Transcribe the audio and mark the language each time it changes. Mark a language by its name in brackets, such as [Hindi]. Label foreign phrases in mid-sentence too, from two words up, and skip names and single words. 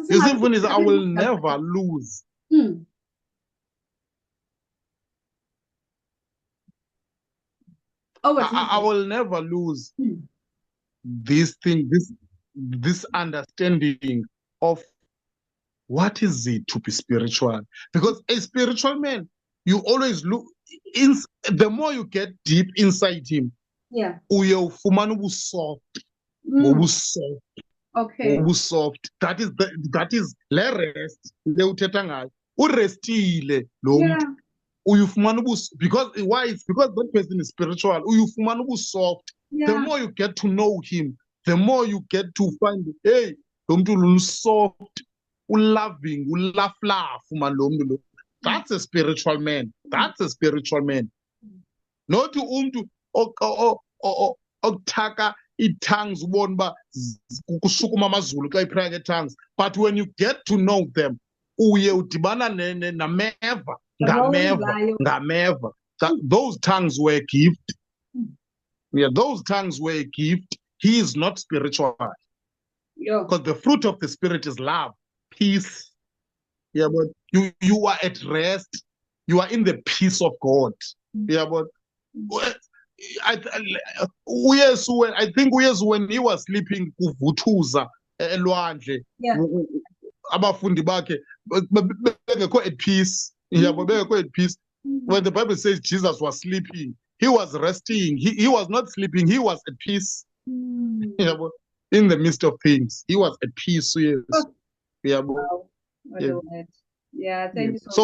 [English] You see, Mfundisi, I will never lose. I will never lose this thing, this understanding of what is it to be spiritual. Because a spiritual man, you always look in, the more you get deep inside him, yeah. [Xhosa] uye ufumana ubusoft, ubusoft, [English] Okay. [Xhosa] ubusoft. [English] That is [Xhosa] le rest le uthetha ngayo. Urestile lo [English] Yeah. [Xhosa] mntu. Uyufumana [English] because why? It's because that person is spiritual. [Xhosa] Uyufumana ubusoft. The [English] Yeah. more you get to know him, the more you get to find, hey, [Xhosa] lo mntu lo [English] soft, loving, laugh, man, [Xhosa] lo mntu lo. [English] That's a spiritual man. That's a spiritual man. [Xhosa] Not umntu okuthaka ii-tongues ubone uba kushukuma amazulu xa iphaya tongues. [English] But when you get to know them, [Xhosa] uye udibana nameva, ngameva. [English] Those tongues were a gift. Yeah, those tongues were a gift. He is not spiritual. Because the fruit of the Spirit is love, peace. Yeah, but you are at rest. You are in the peace of God. Yeah, but I think when he was sleeping [Xhosa] kuvuthuza elwandle, abafundi bakhe bengekho [English] at peace. Yeah, but bengekho at peace. When the Bible says Jesus was sleeping, he was resting. He was not sleeping. He was at peace. Yeah, but in the midst of things, he was at peace. Yes. Yeah, but, yeah. Thank you so